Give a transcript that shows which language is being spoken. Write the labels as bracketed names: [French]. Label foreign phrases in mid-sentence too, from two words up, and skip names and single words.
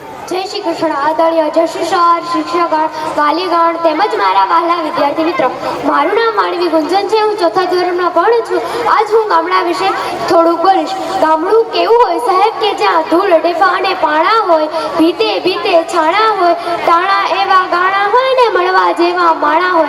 [Gujarati] જય શ્રી કૃષ્ણ આદરણીય જશ્રી સર શિક્ષકગણ વાલીગણ તેમજ મારા વહાલા વિદ્યાર્થી મિત્રો, મારું નામ માનવી ગુંજન છે। હું ચોથા ધોરણમાં ભણું છું। આજ હું ગામડા વિશે થોડુંક બોલીશ। ગામડું કેવું હોય સાહેબ કે જ્યાં ધૂળ ડેફા અને પાણા હોય, ભીતે ભીતે છાણા હોય, ટાણા એવા ગાણા હોય ને મળવા જેવા માણા હોય।